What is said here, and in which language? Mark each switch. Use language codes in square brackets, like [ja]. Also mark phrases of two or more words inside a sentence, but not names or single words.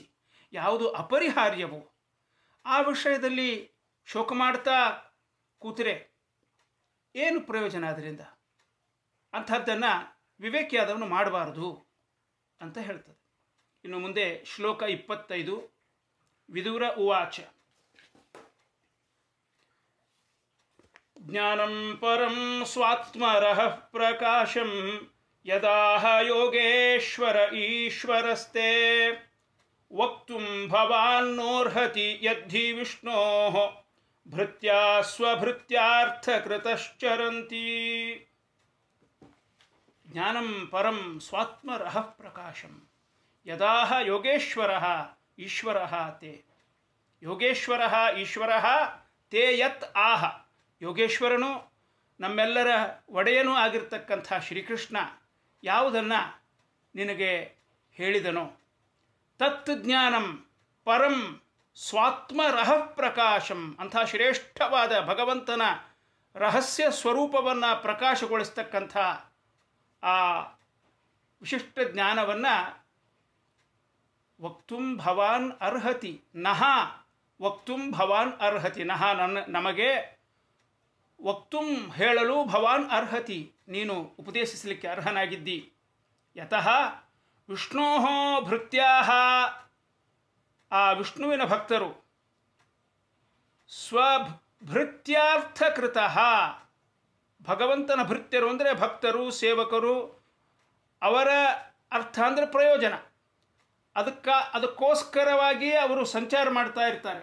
[kn] ಯಾವುದು ಅಪರಿಹಾರ್ಯವೋ ಆ ವಿಷಯದಲ್ಲಿ ಶೋಕ ಮಾಡ್ತಾ ಕೂತರೆ ಏನು ಪ್ರಯೋಜನ ಅದರಿಂದ? ಅಂಥದ್ದನ್ನು ವಿವೇಕಿಯಾದವನು ಮಾಡಬಾರದು ಅಂತ ಹೇಳ್ತದೆ. ಇನ್ನು ಮುಂದೆ ಶ್ಲೋಕ 25. [sa] ವಿದುರ ಉವಾಚ. ಜ್ಞಾನಂ ಪರಂ ಸ್ವಾತ್ಮರಃ ಪ್ರಕಾಶಂ ಯದಾಹ ಯೋಗೇಶ್ವರ ಈಶ್ವರಸ್ತೆ ವಕ್ತುಂ ಭವಾನ್ನೋರ್ಹತಿ ಯದ್ಧಿ ವಿಷ್ಣೋಃ ಭೃತ್ಯಾ ಸ್ವಭೃತ್ಯಾರ್ಥಕೃತಶ್ಚರಂತಿ. ಜ್ಞಾನಂ ಪರಂ ಸ್ವಾತ್ಮರಃ ಪ್ರಕಾಶಂ ಯದಾಹ ಯೋಗೇಶ್ವರಃ ಈಶ್ವರಃ ತೇ. ಯೋಗೇಶ್ವರಃ ಈಶ್ವರಃ ತೇ ಯತ್ ಆಹ. [kn] ಯೋಗೇಶ್ವರನು ನಮ್ಮೆಲ್ಲರ ಒಡೆಯನೂ ಆಗಿರ್ತಕ್ಕಂಥ ಶ್ರೀಕೃಷ್ಣ ಯಾವುದನ್ನು ನಿನಗೆ ಹೇಳಿದನೋ, [sa] ತತ್ ಜ್ಞಾನಂ ಪರಂ ಸ್ವಾತ್ಮರಃ ಪ್ರಕಾಶಂ, [kn] ಅಂಥ ಶ್ರೇಷ್ಠವಾದ ಭಗವಂತನ ರಹಸ್ಯ ಸ್ವರೂಪವನ್ನು ಪ್ರಕಾಶಗೊಳಿಸ್ತಕ್ಕಂಥ ಆ ವಿಶಿಷ್ಟ ಜ್ಞಾನವನ್ನು [sa] ವಕ್ತುಂ ಭವಾನ್ ಅರ್ಹತಿ ನಹ. ವಕ್ತುಂ ಭವಾನ್ ಅರ್ಹತಿ ನಹ, [kn] ನಮಗೆ ವಕ್ತುಂ ಹೇಳಲು [sa] ಭವಾನ್ ಅರ್ಹತಿ, [kn] ನೀನು ಉಪದೇಶಿಸಲಿಕ್ಕೆ ಅರ್ಹನಾಗಿದ್ದಿ. [sa] ಯತಃ ವಿಷ್ಣೋ ಭೃತ್ಯಾ, [kn] ಆ ವಿಷ್ಣುವಿನ ಭಕ್ತರು ಸ್ವಭೃತ್ಯಾರ್ಥಕೃತ, ಭಗವಂತನ ಭೃತ್ಯರು ಅಂದರೆ ಭಕ್ತರು ಸೇವಕರು, ಅವರ ಅರ್ಥ ಅಂದರೆ ಪ್ರಯೋಜನ, ಅದಕ್ಕೋಸ್ಕರವಾಗಿ ಅವರು ಸಂಚಾರ ಮಾಡ್ತಾ ಇರ್ತಾರೆ.